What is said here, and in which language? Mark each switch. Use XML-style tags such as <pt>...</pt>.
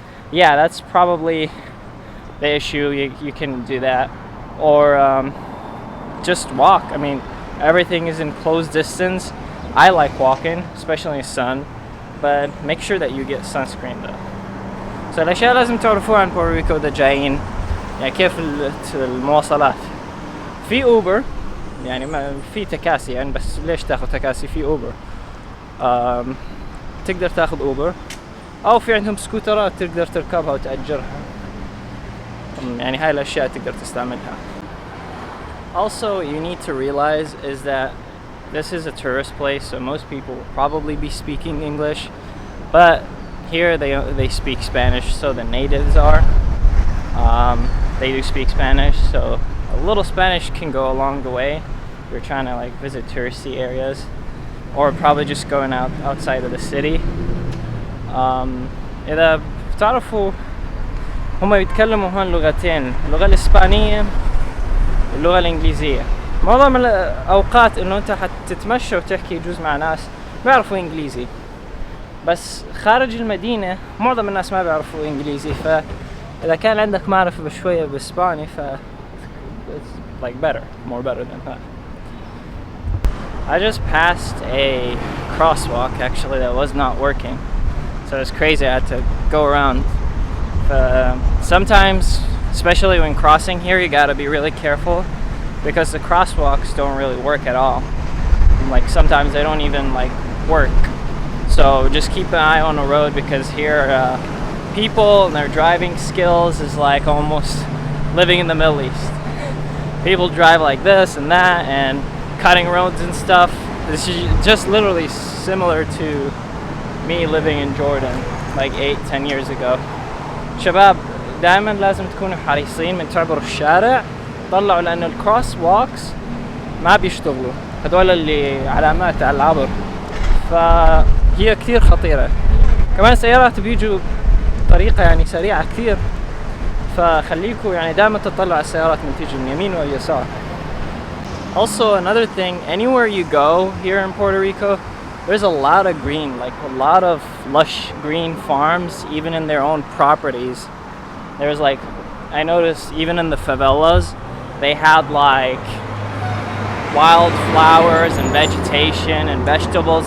<en>Yeah, that's probably the issue. You can do that. Or just walk. I mean, everything is in close distance. I like walking, especially in the sun, but make sure that you get sunscreen though. So</en> <ar>الأشياء لازم تعرفوها عن بورتوريكو إذا جايين، يعني كيف المواصلات. في أوبر، يعني ما في تكاسي، يعني بس ليش تاخذ تكاسي؟ في أوبر. تقدر تاخذ أوبر، أو في عندهم سكوترات تقدر تركبها وتأجرها. يعني هاي الأشياء تقدر تستعملها.</ar> <en>Also, you need to realize is that this is a tourist place, so most people will probably be speaking English, but here they speak Spanish, so the natives are. They do speak Spanish, so a little Spanish can go a long way if you're trying to like visit touristy areas, or probably just going outside of the city.</en> <ar>إذا بتعرفوا هم يتكلموا هون لغتين، اللغة الإسبانية واللغة الإنجليزية. معظم الأوقات إنه أنت حتتمشى وتحكي يجوز مع ناس بيعرفوا إنجليزي، بس خارج المدينة معظم الناس ما بيعرفوا إنجليزي. فإذا كان عندك معرفة بشوية بإسباني</ar> <en>it's like more better than that. I just passed a crosswalk actually that was not working, so it's crazy. I had to go around. Sometimes, especially when crossing here, you gotta be really careful because the crosswalks don't really work at all. Like sometimes they don't even like work. So just keep an eye on the road because here people and their driving skills is like almost living in the Middle East. People drive like this and that and cutting roads and stuff. This is just literally similar to me living in Jordan like 8-10 years ago.</en> <ar>شباب دائما لازم تكونوا حريصين من تعبروا الشارع، طلعوا لأنه الكروس ووكس ما بيشتغلوا، هذول اللي علامات على العبر، فهي كثير خطيرة. كمان السيارات بيجوا بطريقة يعني سريعة كثير، فخليكوا يعني دائما تطلعوا على السيارات من تيجي من يمين واليسار.</ar> <en>Also another thing, anywhere you go here in Puerto Rico, there's a lot of green, like a lot of lush green farms, even in their own properties. There's like, I noticed even in the favelas, they had like wild flowers and vegetation and vegetables.</en>